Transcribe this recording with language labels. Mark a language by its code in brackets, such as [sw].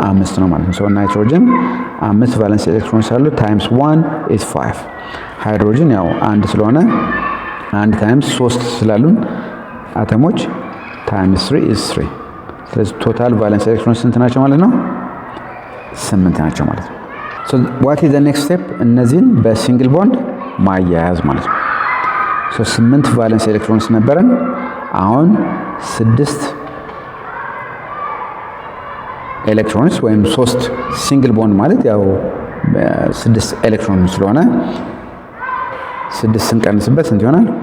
[am] 5 ነው ማለት ነው። ሶ ናይትሮጅን 5 ቫለንስ ኤሌክትሮንስ አሉ ታይምስ 1 [en] is 5። [am] ሃይድሮጅን ያው 1 ስለሆነ 1 ታይምስ 3 ስላሉን አተሞች ታይምስ 3 [en] is 3። [am] ስለዚህ ቶታል ቫለንስ ኤሌክትሮን ስንት ናቸው ማለት ነው? 8 ናቸው ማለት ነው። ሶ [en] what is the next step? [am] እነዚህን በሲንግል ቦንድ ማያያዝ ማለት ነው። ሶ 8 ቫለንስ ኤሌክትሮንስ ነበረን። አሁን 6 ኤሌክትሮንስ ወይም 3 ሲንግል ቦንድ ማለት ያው 6 ኤሌክትሮን ስለሆነ 6 ስንቀንስበት ስንት ይሆናል?